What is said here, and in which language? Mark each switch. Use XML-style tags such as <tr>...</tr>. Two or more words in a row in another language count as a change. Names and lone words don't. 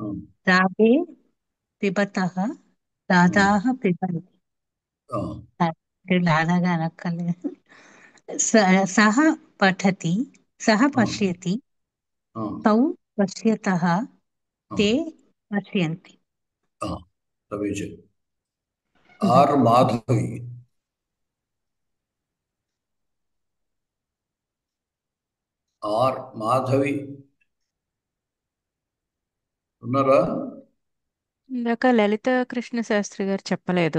<sa>राधे पिबतः, राधाः पिबन्ति। ఆ,</sa> <te>राधाగా అనక్కర్లేదు.</te> <sa>सः पठति, सः ఆ, पश्यति, ఆ, तौ पश्यतः, ఆ, ते पश्यन्ति।</sa> <te>ఆ, సమీచీనం. ఆర్ మాధవి, ఆర్ మాధవి ఉన్నారా? ఇందాక లలిత కృష్ణ శాస్త్రి గారు చెప్పలేదు,</te>